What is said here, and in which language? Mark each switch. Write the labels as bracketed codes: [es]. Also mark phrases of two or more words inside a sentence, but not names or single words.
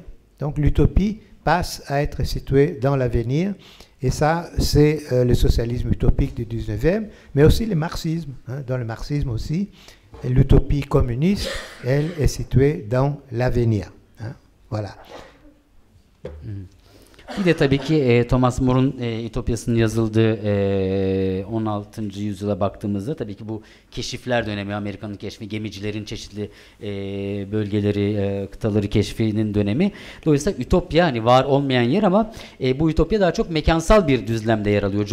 [fr] Donc l'utopie passe à être située dans l'avenir. Et ça, c'est le socialisme utopique du 19e, mais aussi le marxisme. Dans le marxisme aussi, l'utopie communiste, elle est située dans l'avenir. Voilà. [tr] Bir de tabii ki Thomas More'un Ütopyası'nın yazıldığı 16. yüzyıla baktığımızda tabii ki bu keşifler dönemi, Amerika'nın keşfi, gemicilerin çeşitli bölgeleri, kıtaları keşfinin dönemi. Dolayısıyla ütopya, hani var olmayan yer, ama bu ütopya daha çok mekansal bir düzlemde yer alıyor.